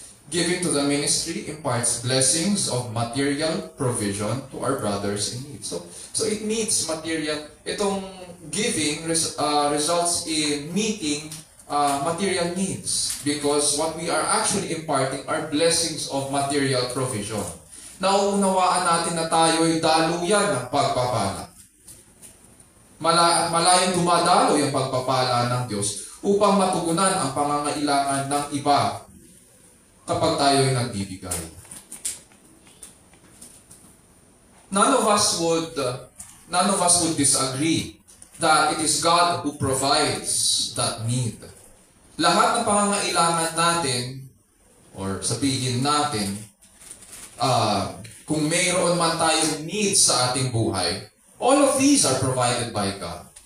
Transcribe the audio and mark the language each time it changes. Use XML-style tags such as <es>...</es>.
<en>Giving to the ministry imparts blessings of material provision to our brothers in need. So it needs material. Itong giving results in meeting material needs because what we are actually imparting are blessings of material provision.</en> <tl>Nauunawaan natin na tayo'y daluyan ng pagpapala. Malayang dumadalo yung pagpapala ng Diyos upang matugunan ang pangangailangan ng iba kapag tayo'y nagbibigay.</tl> <en>None of us would disagree that it is God who provides that need.</en> <tl>Lahat ng pangangailangan natin, or sabihin natin, kung mayroon man tayong needs sa ating buhay,</tl> <en>all of these are provided by God.</en>